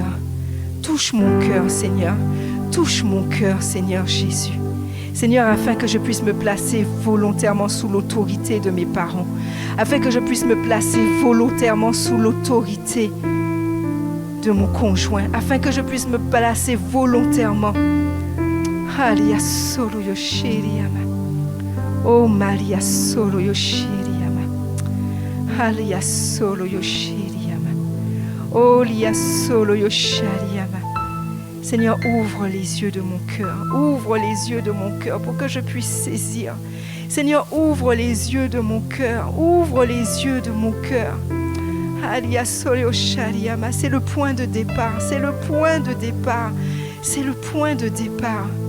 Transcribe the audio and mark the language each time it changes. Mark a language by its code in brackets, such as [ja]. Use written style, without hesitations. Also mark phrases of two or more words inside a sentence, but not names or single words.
[fr] Touche mon cœur, Seigneur. Touche mon cœur, Seigneur Jésus. Seigneur, afin que je puisse me placer volontairement sous l'autorité de mes parents. Afin que je puisse me placer volontairement sous l'autorité de mon conjoint, afin que je puisse me placer volontairement. Alia solo yoshiriama. Oh Maria solo yoshiriama. Alia solo yoshiriama. Oh lia solo yoshiriama. Seigneur, ouvre les yeux de mon cœur. Ouvre les yeux de mon cœur pour que je puisse saisir. Seigneur, ouvre les yeux de mon cœur. Ouvre les yeux de mon cœur. C'est le point de départ, c'est le point de départ, c'est le point de départ.